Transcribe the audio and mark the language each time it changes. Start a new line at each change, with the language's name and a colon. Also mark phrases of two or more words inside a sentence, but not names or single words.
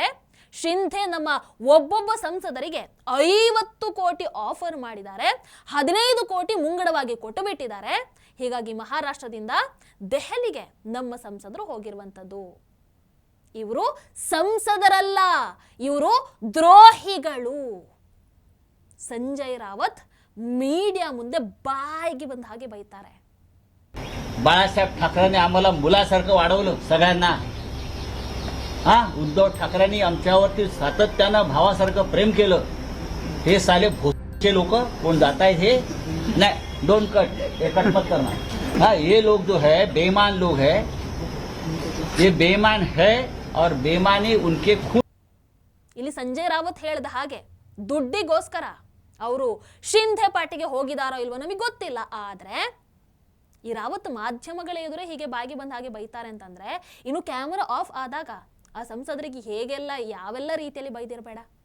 Kannada: ಶಿಂಧೆ ನಮ್ಮ ಒಬ್ಬೊಬ್ಬ ಸಂಸದರಿಗೆ 50 ಕೋಟಿ ಆಫರ್ ಮಾಡಿದ್ದಾರೆ, 15 ಕೋಟಿ ಮುಂಗಡವಾಗಿ ಕೊಟ್ಟು ಬಿಟ್ಟಿದ್ದಾರೆ. ಹೀಗಾಗಿ ಮಹಾರಾಷ್ಟ್ರದಿಂದ ದೆಹಲಿಗೆ ನಮ್ಮ ಸಂಸದರು ಹೋಗಿರುವಂಥದ್ದು. ಇವರು ಸಂಸದರಲ್ಲ, ಇವರು ದ್ರೋಹಿಗಳು. ಸಂಜಯ ರಾವತ ಮೀಡಿಯಾ ಮುಂದೆ ಬಾಯಿಗೆ ಬಂದ ಹಾಗೆ बೈತಾರೆ.
Marathi: बाळासाहेब ठाकरेंनी आम्हाला मुलासारखं वाढवलं सगळ्यांना. उद्धव ठाकरेंनी आमच्यावरती सातत्यानं भावासारखं प्रेम केलं. हे साले भोसचे लोक कोण जात आहेत हे नाही,
English: don't cut,
Hindi: हे कट मत करना. ये लोग जो है बेईमान लोग है, ये बेईमान है और बेईमानी उनके खून.
Kannada: ಇಲ್ಲಿ ಸಂಜಯ್ ರಾವತ್ ಹೇಳಿದ ಹಾಗೆ ದುಡ್ಡಿಗೋಸ್ಕರ ಅವರು ಶಿಂಧೆ ಪಾರ್ಟಿಗೆ ಹೋಗಿದಾರೋ ಇಲ್ವೋ ನಮಗೆ ಗೊತ್ತಿಲ್ಲ. ಆದ್ರೆ ಈ ರಾವತ್ ಮಾಧ್ಯಮಗಳ ಎದುರೇ ಹೀಗೆ ಬಾಗಿ ಬಂದ ಹಾಗೆ ಬೈತಾರೆ ಅಂತಂದ್ರೆ ಇನ್ನು ಕ್ಯಾಮೆರಾ ಆಫ್ ಆದಾಗ ಆ ಸಂಸದರಿಗೆ ಹೇಗೆಲ್ಲ ಯಾವೆಲ್ಲ ರೀತಿಯಲ್ಲಿ ಬೈದಿರಬೇಡ.